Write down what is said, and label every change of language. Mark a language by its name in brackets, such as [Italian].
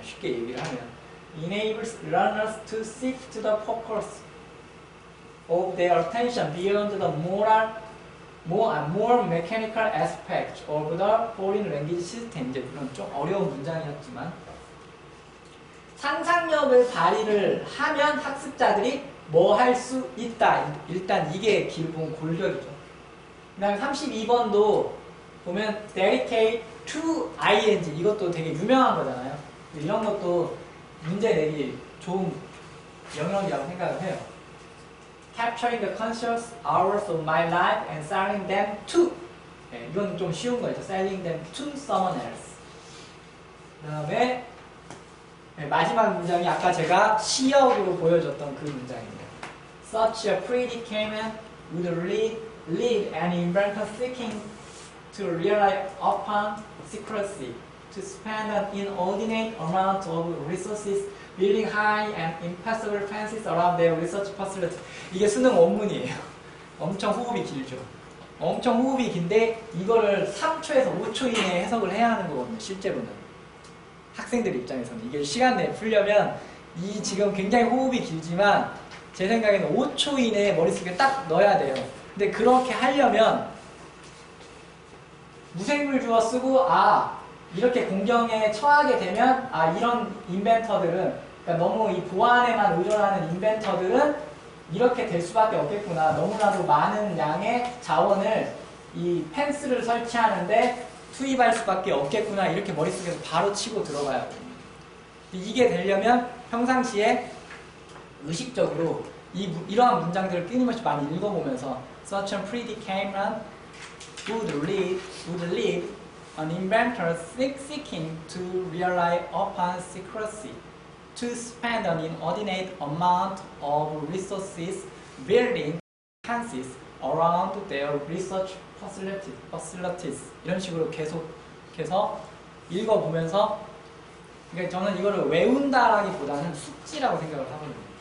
[English] 쉽게 얘기를 하면 enables learners to shift the focus of their attention beyond the more mechanical aspect of the foreign language system. [Korean] 이제 물론 좀 어려운 문장이었지만 상상력을 발휘를 하면 학습자들이 뭐 할 수 있다. 일단 이게 기본 골격이죠. 그 다음에 32번도 보면 dedicate to ing 이것도 되게 유명한 거잖아요. 이런 것도 문제 내기 좋은 영역이라고 생각을 해요. [English] Capturing the conscious hours of my life and selling them to [Korean] 네, 이건 좀 쉬운 거죠. [English] Selling them to someone else. [Korean] 그 다음에 네, 마지막 문장이 아까 제가 시역으로 보여줬던 그 문장입니다. [English] Such a predicament would lead an inventor seeking to rely upon secrecy to spend an inordinate amount of resources building high and impossible fences around their research facility. [Korean] 이게 수능 원문이에요. 엄청 호흡이 길죠. 엄청 호흡이 긴데 이거를 3초에서 5초 이내에 해석을 해야 하는 거거든요. 실제로는. 학생들 입장에서는 이게 시간 내에 풀려면 이 지금 굉장히 호흡이 길지만 제 생각에는 5초 이내에 머릿속에 딱 넣어야 돼요. 근데 그렇게 하려면 무생물 주어 쓰고 이렇게 공경에 처하게 되면 이런 인벤터들은 그러니까 너무 이 보안에만 의존하는 인벤터들은 이렇게 될 수밖에 없겠구나. 너무나도 많은 양의 자원을 이 펜스를 설치하는데 투입할 수밖에 없겠구나. 이렇게 머릿속에서 바로 치고 들어가야 돼요. 이게 되려면 평상시에 의식적으로 이러한 문장들을 끊임없이 많이 읽어보면서 [English] Such a predicament would lead an inventor seeking to rely upon secrecy to spend an inordinate amount of resources building fences around their research facilities. [Korean] 이런 식으로 계속해서 읽어보면서, 그러니까 저는 이거를 외운다라기보다는 숙지라고 생각을 하거든요.